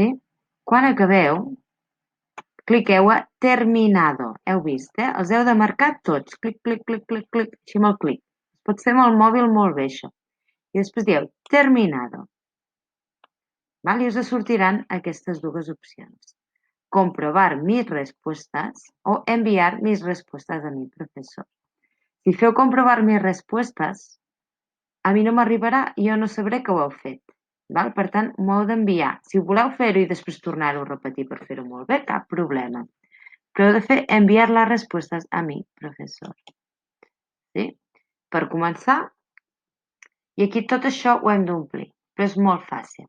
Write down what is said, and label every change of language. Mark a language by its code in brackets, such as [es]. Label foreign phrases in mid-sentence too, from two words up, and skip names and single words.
[ca] Quan acabeu, cliqueu a terminado. Heu vist, Els heu de marcar tots. Clic, clic, clic, clic, clic, així amb el clic. Es pot fer amb el mòbil molt bé, això. I després dieu terminado. Val? I us sortiran aquestes dues opcions. [es] Comprovar mis respuestas o enviar mis respuestas a mi profesor. [ca] Si feu comprovar [es] mis respuestas, [ca] a mi no m'arribarà i jo no sabré que ho heu fet. Val? Per tant, m'ho heu d'enviar. Si voleu fer-ho i després tornar-ho a repetir per fer-ho molt bé, cap problema. Però heu de fer enviar les respostes a mi professor. Sí? Per començar, i aquí tot això ho hem d'omplir, però és molt fàcil.